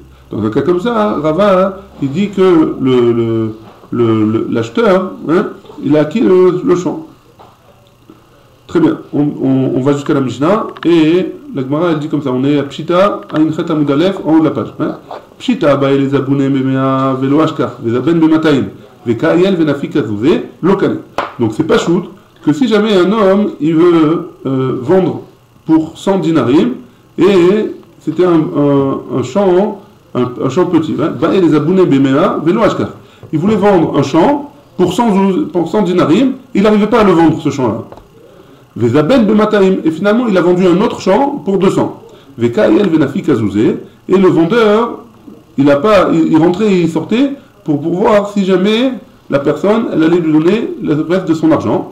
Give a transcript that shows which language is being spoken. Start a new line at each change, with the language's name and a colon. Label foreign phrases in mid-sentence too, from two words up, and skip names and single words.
French: Dans un cas comme ça, Rava, hein, il dit que l'acheteur, hein, il a acquis le champ. Très bien, on va jusqu'à la Mishnah, et la Gemara elle dit comme ça, on est à Pshita, Ainchet
Hebrew: Amud Aleph,
French: en haut de la page.
Aramaic: Hein. Pshita, Bae les abounem bemea velo ashkar, vezaben bemataim, vekaayel venafik azouvé, lokane.
French: Donc c'est pas shoot, que si jamais un homme, il veut vendre pour 100 dinarim, et c'était un champ petit, hein,
Aramaic: Bae les abounem bemea velo ashkar.
French: Il voulait vendre un champ pour 100 dinarim, il n'arrivait pas à le vendre ce champ-là. Et finalement, il a vendu un autre champ pour 200. Et le vendeur, il rentrait et il sortait pour voir si jamais la personne, elle allait lui donner le reste de son argent.